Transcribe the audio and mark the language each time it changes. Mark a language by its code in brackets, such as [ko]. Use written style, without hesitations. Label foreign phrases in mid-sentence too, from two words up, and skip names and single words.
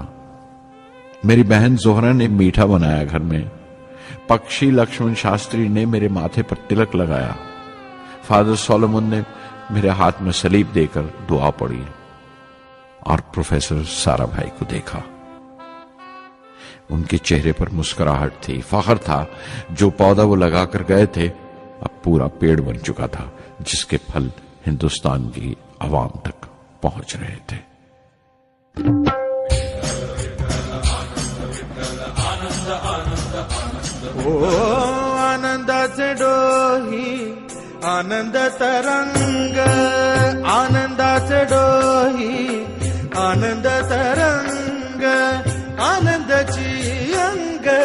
[ur] میری بہن زہرا نے میٹھا بنایا گھر میں، پکشی لکشمن شاستری نے میرے ماتھے پر تلک لگایا، فادر سولومن نے میرے ہاتھ میں سلیب دے کر دعا پڑھی اور پروفیسر سارا بھائی کو دیکھا۔ ان کے چہرے پر مسکراہٹ تھی، فخر تھا۔ جو پودا وہ لگا کر گئے تھے اب پورا پیڑ بن چکا تھا، جس کے پھل ہندوستان کی عوام تک پہنچ رہے تھے۔ [mr] आनंदाचे डोही आनंद तरंग, आनंदाचे डोही आनंद तरंग, आनंदाची अंग,